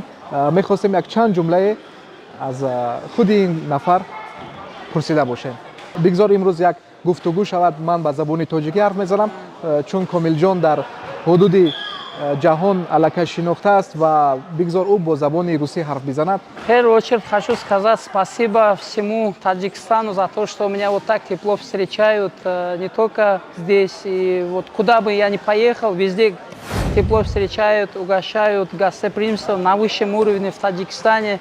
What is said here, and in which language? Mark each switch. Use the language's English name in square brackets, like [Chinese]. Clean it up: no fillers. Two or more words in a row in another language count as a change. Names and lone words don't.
[Tajik] Мехостем як чанд ҷумлае аз худи ин нафар пурсида бошем. Бигзор имрӯз як гуфтугӯ шавад. Ман ба забони тоҷикӣ ҳарф мезанам, чун Комилҷон дар ҳудуди ҷаҳон аллакай шинохта аст ва бигзор ӯ бо забони русӣ ҳарф бизанад. [Russian] В первую очередь хочу сказать спасибо всему Таджикистану за то, что меня вот так тепло встречают, не только здесь, и вот куда бы я ни поехал, везде тепло встречают, угощают, гостеприимство на высшем уровне в Таджикистане.